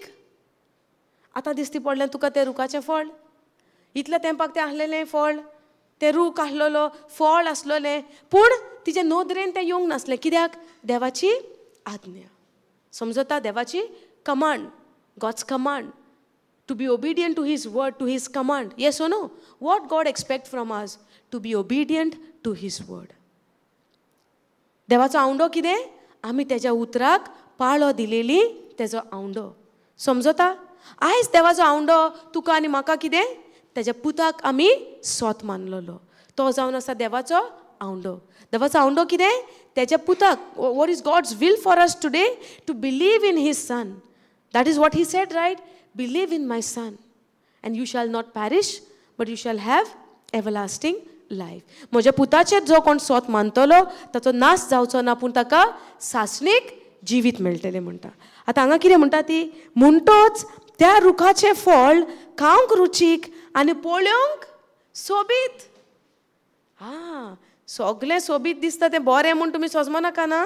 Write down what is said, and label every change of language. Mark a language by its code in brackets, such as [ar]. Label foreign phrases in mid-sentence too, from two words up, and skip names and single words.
[kok] आतां दिसती पडलें तुका तें रुखाचें फळ इतल्या तेंपाक तें आसलेलें फळ तें रूख आसलेलो फळ आसलेलें पूण तिचे नदरेन तें येवंक नासलें कित्याक देवाची आज्ञा. समजता देवाची कमांड [en] God's command to be obedient to his word, to his command. Yes or no? What God expects from us? To be obedient to his word. [kok] देवाचो आवंडो कितें आमी तेज्या उतराक पाळो दिलेली तेजो आवंडो. समजता. आयज देवाचो आवंडो तुका आनी म्हाका कितें तेज्या पुताक आमी सोत मानलेलो तो जावन आसा देवाचो आवंडो. देवाचो आवंडो कितें तेज्या पुताक [en] what is God's will for us today? To believe in his son. That is what he said, right? Believe in my son. And you shall not perish but you shall have everlasting life. [kok] म्हज्या पुताचेर जो कोण सोत मानतलो ताचो नाश जावचो ना, पूण ताका सासणीक जिवीत मेळटलें म्हणटा. आतां हांगा कितें म्हणटा ती, म्हणटोच त्या रुखाचें फळ खावंक रुचीक आनी पळोवंक सोबीत. सगळें सोबीत दिसता तें बरें म्हूण तुमी सोजमो नाका ना.